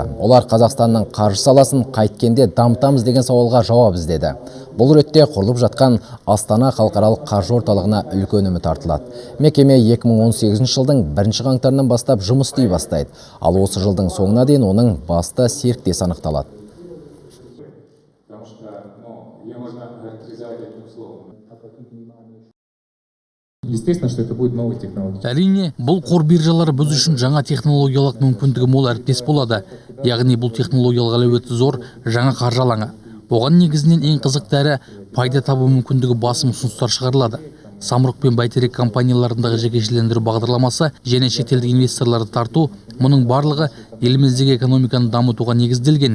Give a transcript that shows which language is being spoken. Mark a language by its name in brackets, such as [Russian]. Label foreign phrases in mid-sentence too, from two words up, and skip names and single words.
[Kazakh] Олар Қазақстанның қаржы саласын қайткенде дамытамыз деген сауалға жауап іздеді. Бұл ретте құрылып жатқан Астана халықаралық қаржы орталығына үлкен үміт артылады. Мекеме 2018 жылдың 1 қаңтарынан бастап жұмыс істей бастайды. Ал осы жылдың соңына дейін оның басты серіктесі анықталады. [Russian] Естественно, что это будет новые технологии. [Kazakh] Әрине, бұл қор биржалары біз үшін жаңа технологиялық мүмкіндігі мол әріптес болады. Яғни бұл технологиялық әлеуеті зор жаңа қаржы алаңы. Оған негізінен ең қызықты әрі пайда табу мүмкіндігі басым ұсыныстар шығарылады. Самұрық пен Бәйтерек компанияларындағы жекешелендіру бағдарламасы және шетелдік инвесторларды тарту, мұның барлығы еліміздегі экономиканы дамытуға негізделген.